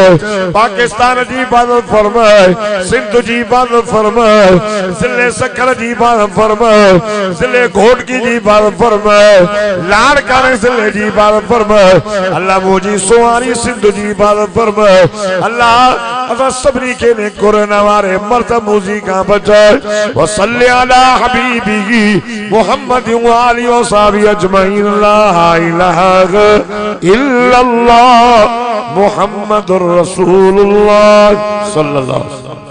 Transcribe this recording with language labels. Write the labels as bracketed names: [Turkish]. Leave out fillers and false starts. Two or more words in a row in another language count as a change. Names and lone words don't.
[Sindhi] पाकिस्तान जी हिफ़ाज़त फरमाए, सिंध जी हिफ़ाज़त फरमाए, ज़िले सखर जी हिफ़ाज़त फरमाए, ज़िले घोटकी जी हिफ़ाज़त फरमाए, लाड़काने ज़िले जी हिफ़ाज़त फरमाए। अल्लाह मुंहिंजी सुवारी सिंध जी हिफ़ाज़त फरमाए। अल्लाह असां सभिनी खे ने कोरोना वारे मर्द मूज़ी खां बचाए। [Arabic] وصلى على حبيبه محمد وآله وصحبه أجمعين. لا إله إلا الله محمد رسول الله صلى الله عليه وسلم.